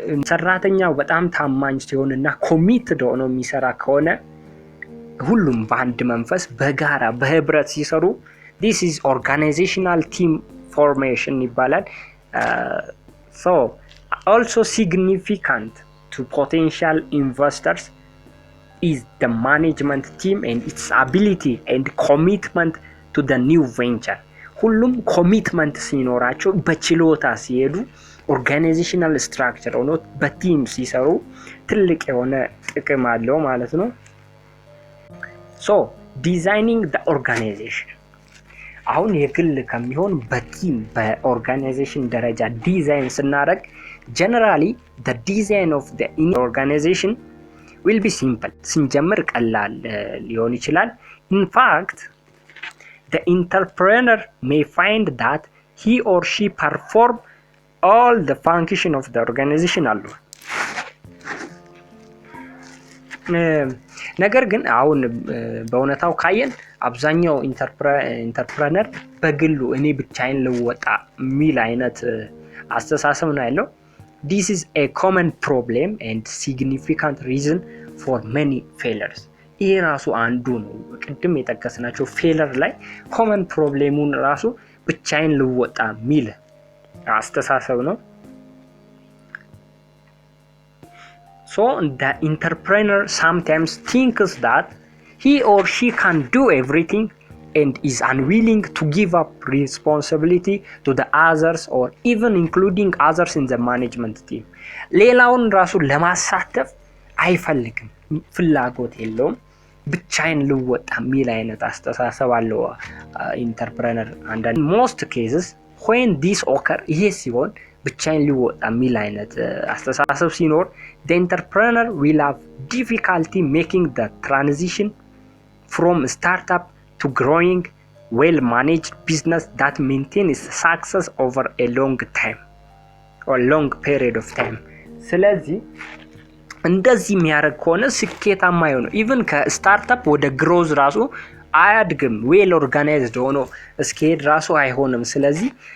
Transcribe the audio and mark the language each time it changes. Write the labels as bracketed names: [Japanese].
[Amharic] ሰራተኛው በጣም ታማኝ ሲሆንና ኮሚትድ ሆኖ የሚሰራ ከሆነ ሁሉም በአንድ መንፈስ በጋራ በህብረት ሲሰሩ [English] this is organizational team formation ይባላል። So also significant to potential investors is the management team and its ability and commitment to the new venture. [Amharic] ሁሉም ኮሚትመንት ሲኖራቸው በችሎታ ሲሄዱ organizational structure ሆኖ በቲም ሲሰሩ ትልቅ የሆነ ጥቅም አለው ማለት ነው። [English] So designing the organization [Amharic] አሁን የግል ከሚሆን በቲም በኦርጋናይዜሽን ደረጃ ዲዛይን ስናደርግ [English] generally the design of the organization will be simple. [Amharic] ስንጀምር ቀላል ሊሆን ይችላል። [English] In fact, the entrepreneur may find that he or she perform all the function of the organization alone. [Amharic] ነገር ግን አሁን በእውነታው ካየን አብዛኛው ኢንተርፕረነር በግሉ እኔ ብቻዬን ልወጣ ሚል አይነት አስተሳሰብ ነው ያለው። [English] This is a common problem and significant reason for many failures. [Amharic] ይሄ ራሱ አንዱ ነው ቅድም የጠቀስናቸው ፌለር ላይ ኮመን ፕሮብሌሙን ራሱ ብቻዬን ልወጣ ሚል አስተሳሰብ ነው። [English] So the entrepreneur sometimes thinks that he or she can do everything and is unwilling to give up responsibility to the others or even including others in the management team. [Amharic] ሌላውን ራሱ ለማሳተፍ አይፈልግም፣ ፍላጎት የለውም፣ ብቻዬን ልወጣ ሚል አይነት አስተሳሰብ አለው ኢንተርፕረነር። [English] and in most cases when this occur [Amharic] ይሄ ሲሆን ብቻዬን ሊወጣ ሚል አይነት አስተሳሰብ ሲኖር [English] the entrepreneur will have difficulty making the transition from startup to growing well managed business that maintains success over a long time or long period of time. [Amharic] ስለዚህ እንደዚህ የሚያደርግ ከሆነ ስኬታማ ይሆናል። ኢቭን ከስታርታፕ ወደ ግሮዝ ራሱ አያድግም፣ ዌል ኦርጋናይዝድ ሆኖ እስከሄድ ራሱ አይሆንም። ስለዚህ